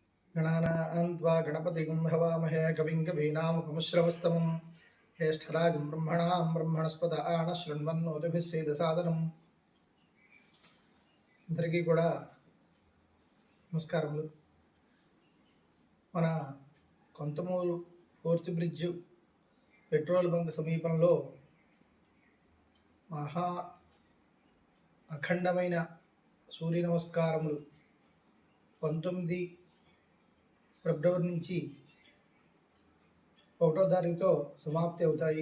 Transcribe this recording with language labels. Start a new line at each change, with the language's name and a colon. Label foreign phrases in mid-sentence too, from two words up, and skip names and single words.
Sanskrit: गणानां त्वा गणपतिं हवामहे कविं कवीनामुपमश्रवस्तमं ज्येष्ठराजं ब्रह्मणां ब्रह्मणस्पत आनशृण्वन्नोतिभिः सीदसादनम्
Telugu: అందరికీ కూడా నమస్కారములు. మన కొంతమూరు ఫోర్త్ బ్రిడ్జ్
English: petrol bunk
Telugu: సమీపంలో మహా అఖండమైన సూర్య నమస్కారములు 19 ఫిబ్రవరి నుంచి 1వ తారీఖుతో సమాప్తి అవుతాయి.